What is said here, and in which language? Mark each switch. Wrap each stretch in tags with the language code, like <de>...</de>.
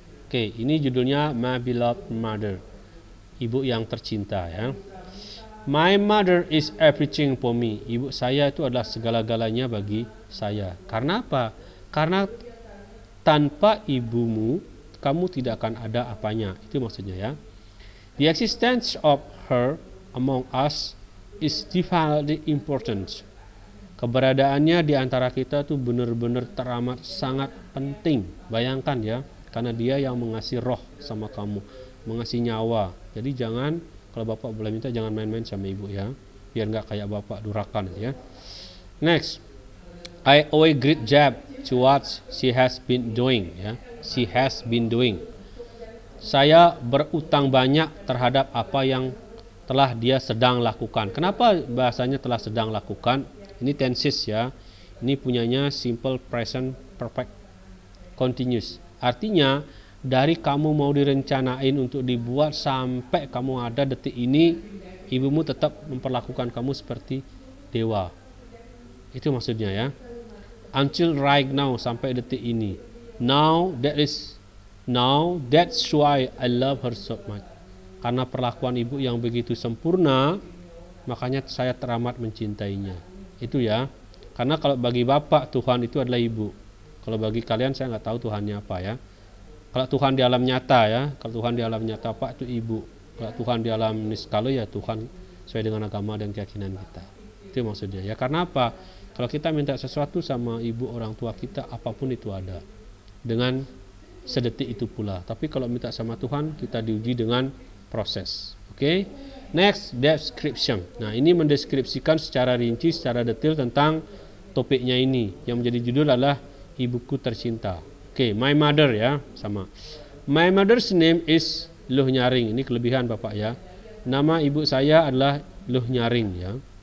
<id>Oke, ini judulnya My Beloved Mother, ibu yang tercinta ya.</id> <en>My mother is everything for me.</en> <id>Ibu saya itu adalah segala-galanya bagi saya. Karena apa? Karena tanpa ibumu, kamu tidak akan ada apanya. Itu maksudnya ya.</id> <en>The existence of her among us is divinely important.</en> <id>Keberadaannya di antara kita tuh benar-benar teramat sangat penting. Bayangkan ya. Karena dia yang mengasih roh sama kamu, mengasih nyawa. Jadi jangan, kalau Bapak boleh minta jangan main-main sama ibu ya, biar nggak kayak Bapak durakan ya.</id> <en>Next, I owe a great job to what she has been doing ya. She has been doing.</en> <id>Saya berutang banyak terhadap apa yang telah dia sedang lakukan. Kenapa bahasanya telah sedang lakukan? Ini tenses ya. Ini punyanya simple present perfect continuous. Artinya dari kamu mau direncanain untuk dibuat sampai kamu ada detik ini, ibumu tetap memperlakukan kamu seperti dewa. Itu maksudnya ya.</id> <en>Until right now,</en> <id>sampai detik ini.</id> <en>Now that's why I love her so much.</en> <id>Karena perlakuan ibu yang begitu sempurna, makanya saya teramat mencintainya. Itu ya. Karena kalau bagi Bapak Tuhan itu adalah ibu. Kalau bagi kalian saya nggak tahu Tuhannya apa ya. Kalau Tuhan di alam nyata ya, kalau Tuhan di alam nyata Pak itu ibu. Kalau Tuhan di alam niskala ya Tuhan sesuai dengan agama dan keyakinan kita. Itu maksudnya ya. Karena apa? Kalau kita minta sesuatu sama ibu orang tua kita, apapun itu ada dengan sedetik itu pula. Tapi kalau minta sama Tuhan, kita diuji dengan proses. Oke. Next, description. Nah, ini mendeskripsikan secara rinci, secara detail tentang topiknya ini. Yang menjadi judul adalah Ibuku Tercinta. Oke,</id> <en>my mother</en> <id>ya, sama.</id> <en>My mother's name is Luh Nyaring.</en> <id>Ini kelebihan Bapak ya. Nama ibu saya adalah Luh Nyaring ya.</id>